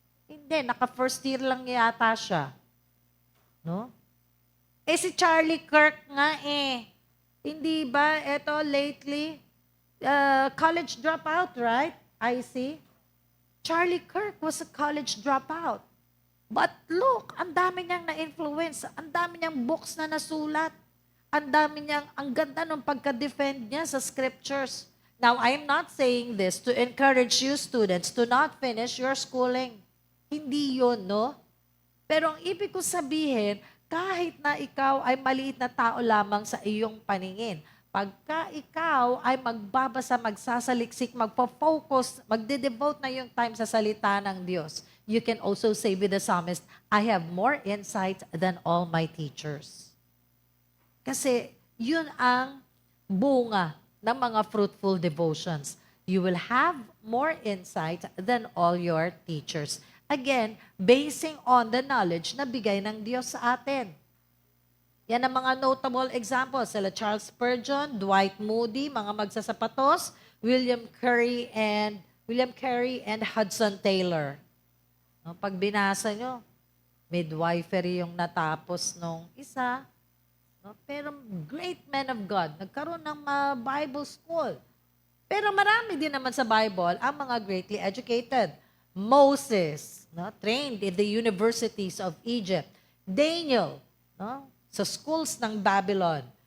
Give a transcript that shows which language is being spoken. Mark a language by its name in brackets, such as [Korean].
[Filipino] Hindi, naka-first year lang yata siya. No? Si Charlie Kirk nga hindi ba ito lately [English] college dropout, right? I see. Charlie Kirk was a college dropout. But look, [Filipino] ang dami niyang na-influence, ang dami niyang books na nasulat, ang ganda ng pagka-defend niya sa scriptures. [English] Now, I'm not saying this to encourage you students to not finish your schooling. [Filipino] Hindi yun, no? Pero ang ibig ko sabihin, kahit na ikaw ay maliit na tao lamang sa iyong paningin, pagka ikaw ay magbabasa, magsasaliksik, magpo-focus, magde-devote na yung time sa salita ng Diyos, [English] you can also say with the psalmist, I have more insight than all my teachers. [Filipino] Kasi yun ang bunga ng mga fruitful devotions. [English] You will have more insight than all your teachers. Again, basing on the knowledge [Filipino] na bigay ng Diyos sa atin. Yan ang mga notable examples. Sila Charles Spurgeon, Dwight Moody, mga magsasapatos, William Carey and Hudson Taylor. No, pag binasa nyo, midwifery yung natapos nung isa. No, pero great men of God, nagkaroon ng Bible school. Pero marami din naman sa Bible ang mga greatly educated. [English] Moses, no, trained in the universities of Egypt. [Filipino] Daniel, no, sa schools ng Babylon.